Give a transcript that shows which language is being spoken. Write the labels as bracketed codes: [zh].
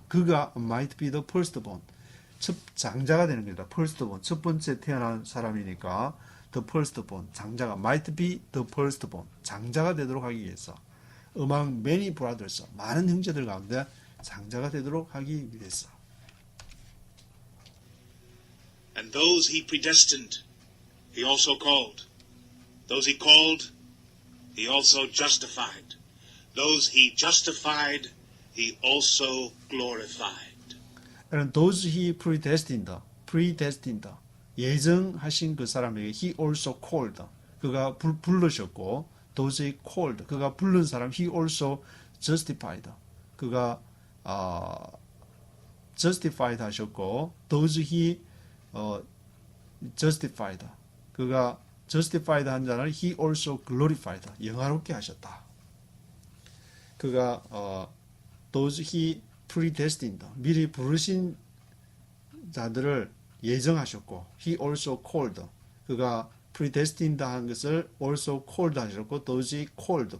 [ko] 그가 [en] might be the firstborn, [ko] 장자가 되는 겁니다. firstborn, 첫 번째 태어난 사람이니까 the firstborn, 장자가 [en] might be the firstborn, [ko] 장자가 되도록 하기 위해서 [en] among many brothers, [ko] 많은 형제들 가운데 장자가 되도록 하기 위해서. [en] And those he predestined, he also called. Those he called, he also justified. Those he justified, he also glorified. And those he predestined, predestined. [ko] 예정하신 그 사람에게 [en] he also called. [ko] 그가 부르셨고 [en] those he called. [ko] 그가 부른 사람 [en] he also justified. 그가 justified 하셨고 those he justified. [ko] 그가 justified 한 자를 [en] he also glorified. [ko] 영화롭게 하셨다. [en] 그가 those he predestined. [ko] 미리 부르신 자들을 예정하셨고 [en] he also called. 그가 predestined 한 것을 also called 하셨고 those he called.